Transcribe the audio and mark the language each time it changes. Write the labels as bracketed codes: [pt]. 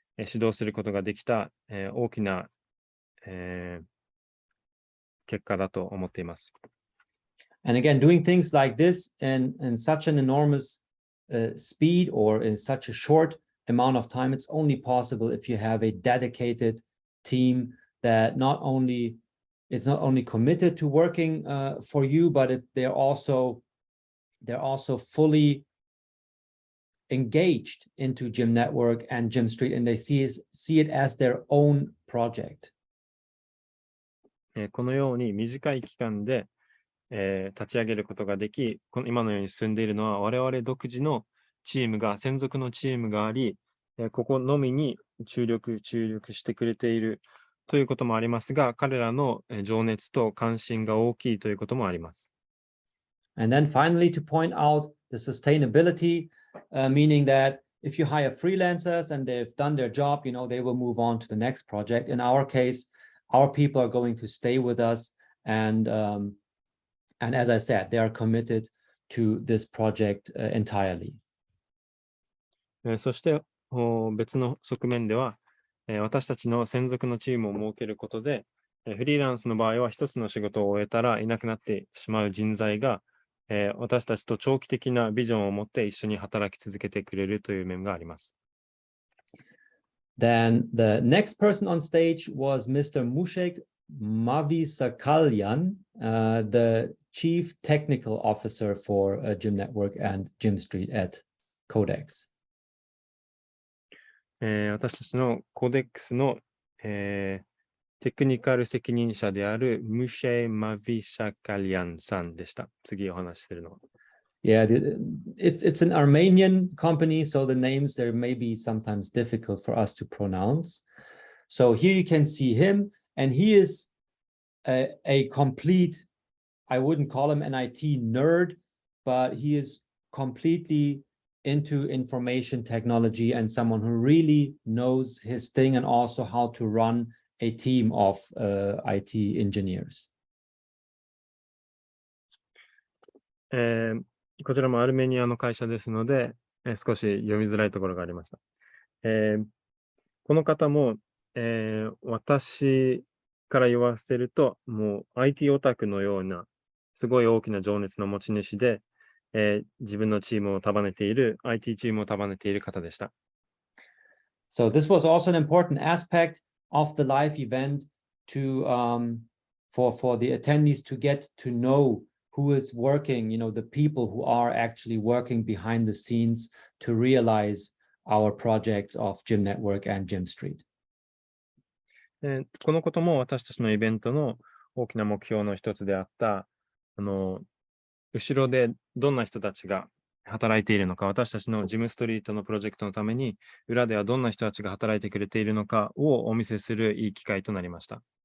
[ja] 指導することができた、大きな、結果だと思っています。 [en] And again, doing things like this in such an enormous speed or in such a short amount of time, it's only possible if you have a dedicated team that it's not only committed to working for you, but they're also fully engaged into Gym Network and Gym Street, and they see it as their own project. [ja] このように短い期間で、立ち上げることができ、今のように進んでいるのは我々独自のチームが、専属のチームがあり、ここのみに注力してくれているということもありますが、彼らの情熱と関心が大きいということもあります。 [en] And then finally, to point out the sustainability, meaning that if you hire freelancers and they've done their job, they will move on to the next project. In our case, our people are going to stay with us, and as I said, they are committed to this project entirely. [ja] そして別の側面では、私たちの専属のチームを設けることで、フリーランスの場合は一つの仕事を終えたらいなくなってしまう人材が、私たちと長期的なビジョンを持って一緒に働き続けてくれるという面があります。 [en] Then the next person on stage was Mr. Mushek Mavisakalyan, the Chief Technical Officer for Gym Network and Gym Street at Codex. [ja] 私たちのコーデックスの、テクニカル責任者であるムシェ・マビシャカリアンさんでした。次お話ししているのは。 [en] Yeah, it's an Armenian company, so the names there may be sometimes difficult for us to pronounce. So here you can see him, and he is a complete, I wouldn't call him an IT nerd, but he is completely into information technology and someone who really knows his thing and also how to run a team of IT engineers. [ja] こちらもアルメニアの会社ですので、少し読みづらいところがありました。この方も、私から言わせると、もう IT オタクのような、すごい大きな情熱の持ち主で、自分のチームを束ねている、IT チームを束ねている方でした。 [en] So this was also an important aspect of the live event to for the attendees to get to know who is working, the people who are actually working behind the scenes to realize our projects of Gym Network and Gym Street. [ja] このことも私たちのイベントの大きな目標の一つであった、後ろでどんな人たちが働いているのか、私たちのジムストリートのプロジェクトのために、裏ではどんな人たちが働いてくれているのかをお見せするいい機会となりました。